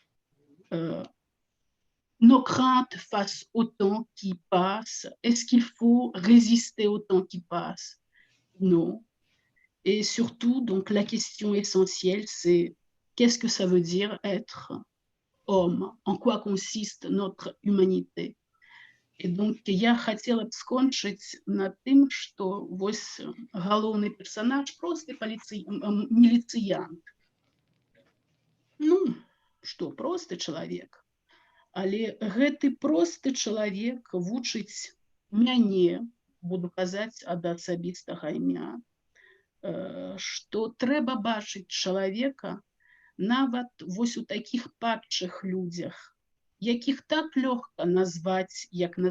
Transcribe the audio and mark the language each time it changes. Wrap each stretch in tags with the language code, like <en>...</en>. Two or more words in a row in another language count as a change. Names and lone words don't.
<fr>Nos craintes face au temps qui passe, est-ce qu'il faut résister au temps qui passe? Non. Et surtout, donc, la question essentielle, c'est qu'est-ce que ça veut dire être homme? En quoi consiste notre humanité?</fr> <be>І donc я хацела б скончыць на тым, што вось галоўны персанаж просты міліцыянт. Ну, што, просты чалавек. Але гэты просты чалавек вучыць мяне, буду казаць ад асабістага імя, што трэба бачыць чалавека нават вось у такіх падшых людзях, якіх так лёгка назваць, як</be>